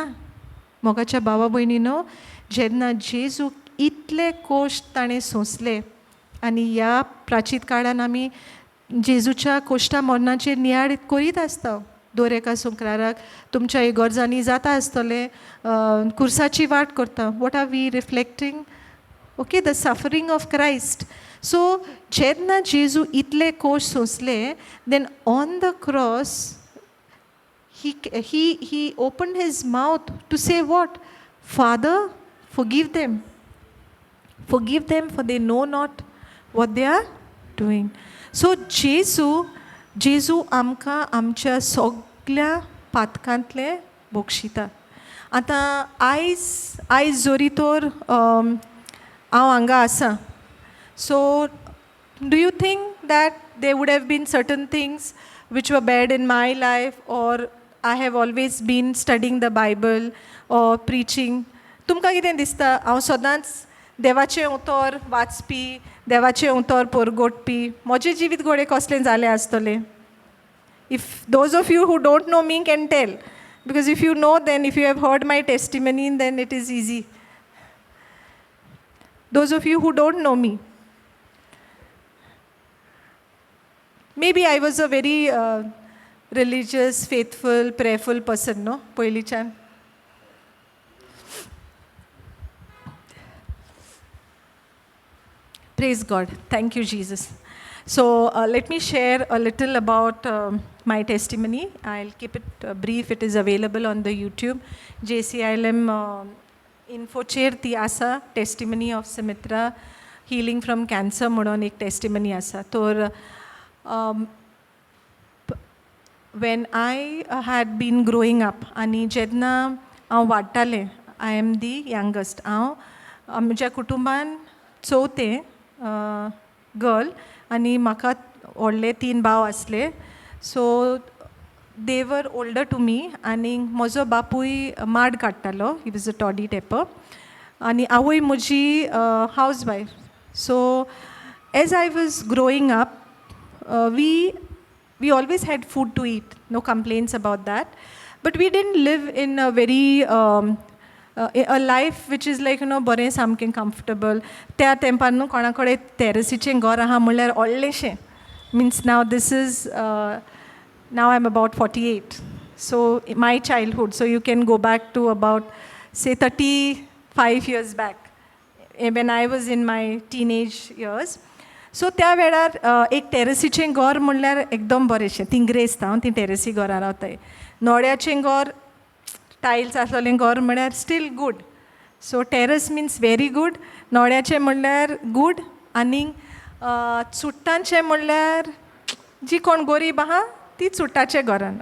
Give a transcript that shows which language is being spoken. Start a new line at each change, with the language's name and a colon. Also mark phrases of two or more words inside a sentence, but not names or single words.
Konkani: मोगाच्या भावा भयणीनो, जेन्ना जेजूक इतले कोश्ट ताणें सोंसले, आनी ह्या प्राचीत काळान आमी जेजूच्या कोश्टा मरणाचेर नियाळ करीत आसता. दर एका शुक्राराक तुमच्या इगोर्जांनी जाता आसतले कुर्साची वाट करता.
English: what are we reflecting? okay, the suffering of Christ.
Konkani: सो जेन्ना जेजू इतले कोश सोंसले,
English: then on the cross he opened his mouth to say what? Father, forgive them. Forgive them, for they know not what they are doing.
Konkani: So जेजू आमकां आमच्या सगळ्या पातकांतले बोगशिता. आतां आयज जोरी तर हांव हांगा आसां,
English: so do you think that there would have been certain things which were bad in my life, or I have always been studying the Bible or preaching?
Konkani: तुमकां कितें दिसता? हांव सदांच देवाचें उतर वाचपी, देवाचें उतर परगोटपी, म्हजें जिवीत घोडे कसलें जालें आसतलें?
English: If those of you who don't know me can tell, because if you know, then if you have heard my testimony, then it is easy. Those of you who don't know me, maybe I was a very religious, faithful, prayerful person, no? Poilichan. Praise God. Thank you, Jesus. So let me share a little about my testimony. I'll keep it brief. It is available on the YouTube.
Konkani: JCILM info chair ती आसा,
English: testimony of Simitra, healing from cancer
Konkani: म्हणून एक
English: testimony आसा. तर when I had been growing up,
Konkani: आनी जेन्ना हांव वाडटालें,
English: I am the youngest.
Konkani: हांव आमच्या कुटुंबान चवथें गर्ल, आनी म्हाका व्हडले 3 भाव आसले.
English: so they were older to me,
Konkani: आनी म्हजो बापूय माड काडटालो.
English: he was a toddy tapper,
Konkani: आनी आवय म्हजी
English: house wife. so as I was growing up, we always had food to eat, no complaints about that, but we didn't live in a very a life which is like,
Konkani: बरें सामकें comfortable. त्या तेंपार न्हू कोणा कडेन टॅरसीचें घर आहा म्हणल्यार व्हडलेशें.
English: Means now this is now I'm about 48, so my childhood, so you can go back to about say 35 years back when I was in my teenage years.
Konkani: सो त्या वेळार एक टॅरसीचें घर म्हणल्यार एकदम बरेंशें. तिंग्रेस्त हांव ती टॅरसी घरां रावताय. नोड्याचें घर, टायल्स आसलेलें घर म्हणल्यार
English: still good. so terrace means very good,
Konkani: नोड्याचें म्हणल्यार गूड, आनी चुट्टांचें म्हणल्यार जी कोण गरीब आहा ती चुट्टाच्या घरान.